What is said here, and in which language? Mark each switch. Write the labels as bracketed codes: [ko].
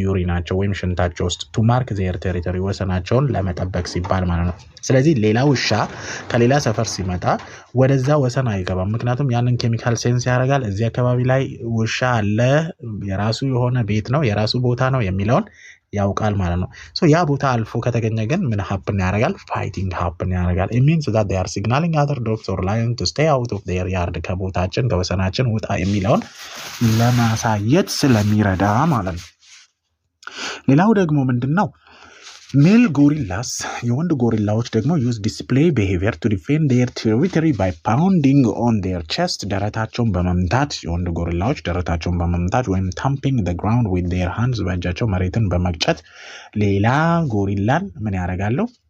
[am] ዩሪናቸው ወይም ሽንታቸው ውስጥ [en] to mark their territory [am] ወሰናቸውን ለመጠበቅ ሲባል ማለት ነው። ስለዚህ ሌላ ውሻ ከሌላ ሰፈር ሲመጣ ወደዛ ወሰን አይገባም። ምክንያቱም ያንን ኬሚካል ሴንስ ያደርጋል። እዚህ አካባቢ ላይ ውሻ አለ፣ የራሱ የሆነ ቤት ነው፣ የራሱ ቦታ ነው የሚለውን ያውቃል ማለት ነው። so ያ ቦታ አልፎ ከተገኘ ግን ምን happen ያደርጋል? [en] fighting happen ያደርጋል። it means that they are signaling other dogs or lions to stay out of their yard [am] ከቦታችን ከወሰናችን ውጣ የሚለውን ለማሳየት ስለሚረዳ ማለት ነው። ሌላው ደግሞ ምንድነው? ሜል ጎሪላስ የወንድ ጎሪላዎች ደግሞ [en] use display behavior to defend their territory by pounding on their chest። [am] ደረታቸውን በመምታት የወንድ ጎሪላዎች ደረታቸውን በመምታት ወይም [en] thumping the ground with their hands [am] በእጃቸው መሬትን በመግጨት ሌላ ጎሪላን ምን ያደርጋሉ?